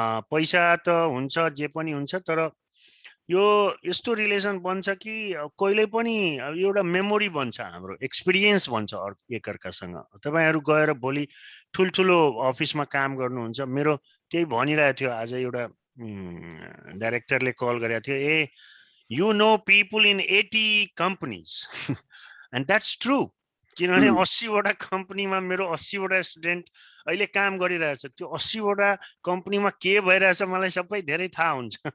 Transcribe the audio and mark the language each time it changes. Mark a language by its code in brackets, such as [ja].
[ne] पैसा त हुन्छ जे पनि हुन्छ तर यो यस्तो रिलेसन बन्छ कि कहिले पनि एउटा मेमोरी बन्छ हाम्रो एक्सपिरियन्स बन्छ एकअर्कासँग तपाईहरु गएर भोलि ठुलठुलो अफिसमा काम गर्नुहुन्छ मेरो त्यही भनिरहेको थियो आज एउटा डाइरेक्टरले कल गरेको थियो [en] You know people in 80 companies. And that's true. [ne] किनभने 80 वटा कम्पनीमा मेरो 80 वटा स्टुडेन्ट अहिले काम गरिरहेछ। त्यो 80 वटा कम्पनीमा के भइरहेछ मलाई सबै धेरै थाहा हुन्छ।